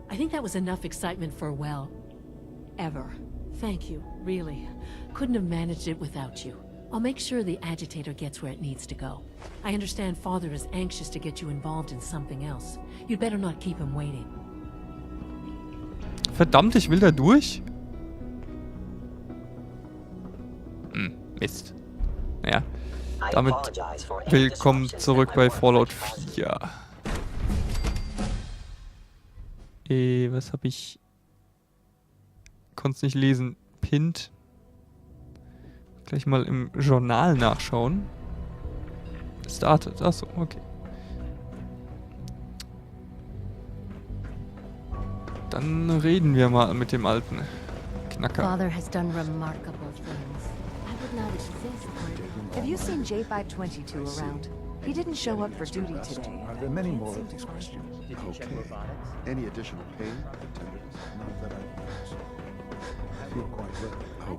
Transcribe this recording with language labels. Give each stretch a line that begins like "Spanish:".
English: I think that was enough excitement for, well, ever. Thank you, really. Couldn't have managed it without you. I'll make sure the agitator gets where it needs to go. I understand Father is anxious to get you involved in something else. You'd better not keep him waiting.
German: Verdammt, ich will da durch. Mist. Naja, damit willkommen zurück bei Fallout 4. Was habe ich? Konnte es nicht lesen. Pinned. Gleich mal im Journal nachschauen. Startet. Achso, okay. Dann reden wir mal mit dem alten Knacker.
English: Father has done remarkable things. I would not exist. Have you seen J522 around? He didn't show up for duty today. Are there many more of these questions? Okay. Any additional pain? Not that I noticed. I feel quite well.